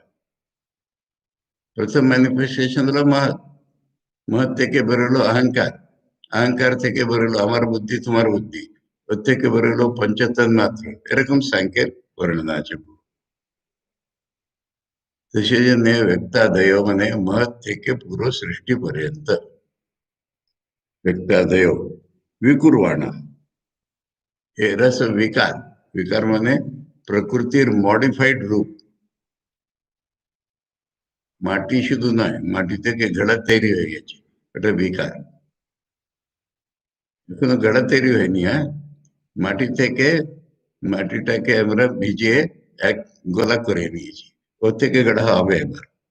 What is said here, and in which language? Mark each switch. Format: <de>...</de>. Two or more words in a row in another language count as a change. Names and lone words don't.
<bn>প্রথম ম্যানিফেস্টেশন হলো মহৎ, মহৎ থেকে বেরোলো অহংকার, অহংকার থেকে বেরোলো আমার বুদ্ধি তোমার বুদ্ধি, ওর থেকে বেরোলো পঞ্চতন মাত্র, এরকম সাংখ্যের বর্ণনা আছে। তো সেই জন্য ব্যক্তাদয় মানে মহৎ থেকে পুরো সৃষ্টিपर्यंत</bn> <sa>व्यक्तादय विकुर्वाणा, हे रस विकार।</sa> <bn>विकार মানে প্রকৃতির মডিফাইড রূপ। মাটি শুধু নয়, মাটি থেকে ঘোড়া তৈরি হয়ে গেছে, এটা বিকার। এখনো ঘোড়া তৈরি হয়নি, হ্যাঁ। মাটি থেকে, মাটিটাকে আমরা ভিজিয়ে এক গোলা করে নিয়েছি, ওর থেকে ঘোড়া হবে এবার।</bn>